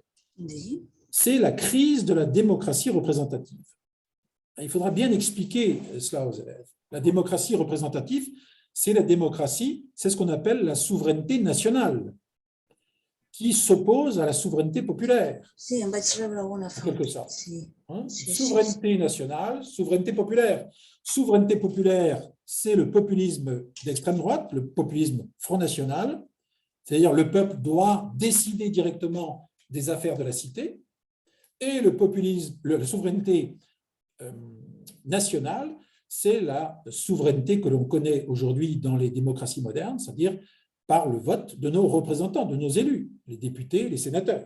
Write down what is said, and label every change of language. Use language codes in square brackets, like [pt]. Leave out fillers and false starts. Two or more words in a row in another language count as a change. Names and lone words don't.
[fr] C'est la crise de la démocratie représentative. Il faudra bien expliquer cela aux élèves. La démocratie représentative, c'est la démocratie, c'est ce qu'on appelle la souveraineté nationale, qui s'oppose à la souveraineté populaire, [ca] Sí, em vaig rebre alguna [fr] en [ca] foto. [fr] quelque sorte. [ca] Sí. [fr] Hein? [ca] Sí, [fr] Souveraineté nationale, souveraineté populaire. Souveraineté populaire, c'est le populisme d'extrême droite, le populisme Front National, c'est-à-dire le peuple doit décider directement des affaires de la cité, et le populisme, la souveraineté nationale, c'est la souveraineté que l'on connaît aujourd'hui dans les démocraties modernes, c'est-à-dire par le vote de nos représentants, de nos élus, les députés, les sénateurs.